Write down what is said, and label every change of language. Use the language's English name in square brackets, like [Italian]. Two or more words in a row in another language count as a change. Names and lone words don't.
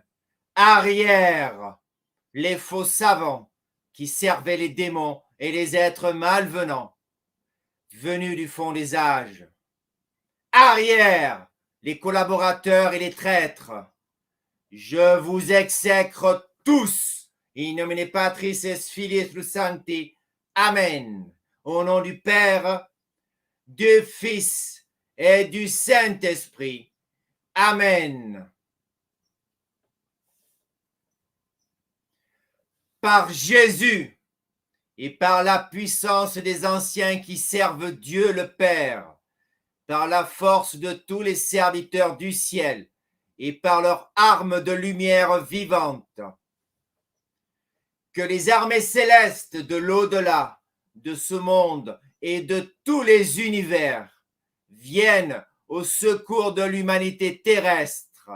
[French] Arrière, les faux savants qui servaient les démons et les êtres malvenants, venus du fond des âges. Arrière, les collaborateurs et les traîtres. Je vous exècre tous, [Latin] in nomine Patris et Filii et Sancti. Amen. [French] Au nom du Père, du Fils et du Saint-Esprit. Amen. Par Jésus et par la puissance des anciens qui servent Dieu le Père, par la force de tous les serviteurs du ciel et par leurs armes de lumière vivante, que les armées célestes de l'au-delà, de ce monde et de tous les univers viennent au secours de l'humanité terrestre.